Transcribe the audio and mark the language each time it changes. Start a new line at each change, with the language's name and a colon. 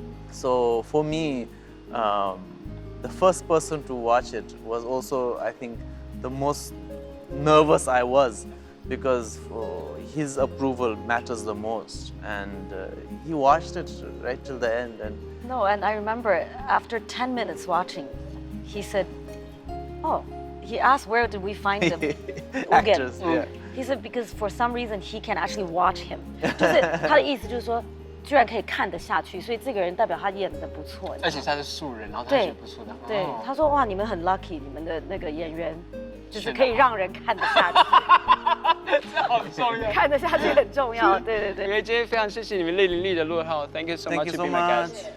English: So for me, the first person to watch it was also, I think, the most nervous I was, because his approval matters the most. And he watched it right till the end. And No, and I remember after 10 minutes watching, he said, oh, he asked where did we find the actors, yeah. He said because for some reason he can actually watch him.
Chinese: 就是他的意思就是说，居然可以看得下去，所以这个人代表他演得不错。而且他是素人，然后他演不错的。对，他说哇，你们很 lucky， 你们的那个演员就是可以让人看得下去。这好重要，看得下去很重要。对对对。因为今天非常谢谢你们立德路2号 ，
English: Thank you so much for being my guest。